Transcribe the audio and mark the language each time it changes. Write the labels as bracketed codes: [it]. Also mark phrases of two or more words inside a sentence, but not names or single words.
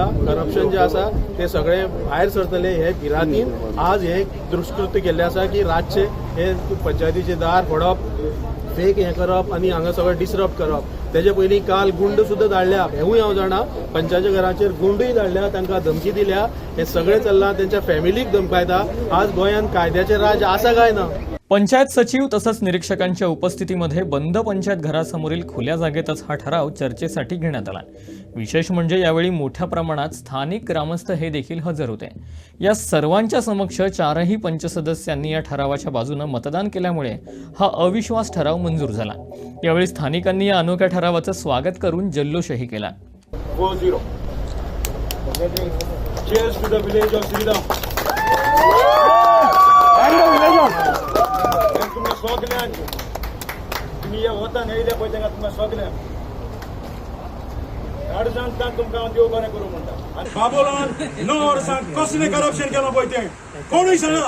[kok] करप्शन जे आसा ते सगळे भायर सरतले हे भिरांतीन आज हे दुष्कृत्य केल्ले आसा की रातचे हे पंचायतीचे दार फोडप, फेक हें करप आनी हांगा सगळें डिस्टर्ब करप. तेजे पयलीं काल गुंड सुद्दां धाडल्या हेवूय हांव जाणा. पंचायतीच्या घराचेर गुंडूय धाडल्या, तांकां धमकी दिल्या. हे सगळें चल्लां, तेंच्या फॅमिलीक धमकायता. आज गोंयांत कायद्याचें राज आसा काय ना. [mr] पंचायत सचिव तसंच निरीक्षकांच्या उपस्थितीमध्ये बंद पंचायत घरासमोरील खुल्या जागेतच हा ठराव चर्चेसाठी घेण्यात आला. विशेष म्हणजे यावेळी मोठ्या प्रमाणात स्थानिक ग्रामस्थ हे देखील हजर होते. या सर्वांच्या समक्ष 4ही पंचसदस्यांनी या ठरावाच्या बाजूने मतदान केल्यामुळे हा अविश्वास ठराव मंजूर झाला. यावेळी स्थानिकांनी या अनोख्या ठरावाचं स्वागत करून जल्लोषही केला. 4-0. [en] Cheers to the village of Sridham. [kok] तुम्ही सगळ्यां तुम्ही हे होता नेले पळय तेंका तुम्ही सगळ्यां अडचणता तुमकां हांव देव बरें करूं म्हणटा. आनी बाबोलान 9 वर्सां कसलें करप्शन केलां पळय तें कोणूय सांगना.